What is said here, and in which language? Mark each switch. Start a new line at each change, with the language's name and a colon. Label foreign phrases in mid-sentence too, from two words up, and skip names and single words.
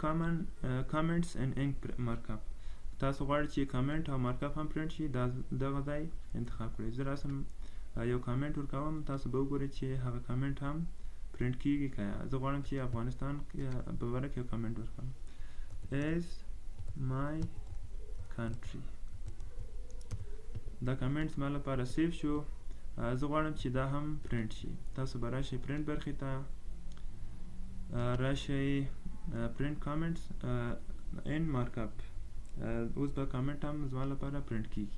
Pashto: بل
English: print comments and ink markup,
Pashto: تاسو غواړئ چې کامنټ او مارکاپ هم پرنټ شي دغه ځای انتخاب کړئ. زه راسم یو کامنټ ورکوم، تاسو به وګورئ چې هغه کامنټ هم پرنټ کیږي که یا. زه غواړم چې افغانستان په باره کې یو کامنټ ورکوم،
English: is my country.
Pashto: دا کامنټ زما لپاره سیف شو. زه غواړم چې دا هم پرنټ شي. تاسو به راشئ پرنټ برخې ته، راشئ
English: print comments and markup.
Pashto: اوس به کامنټ هم زما لپاره پرنټ کیږي.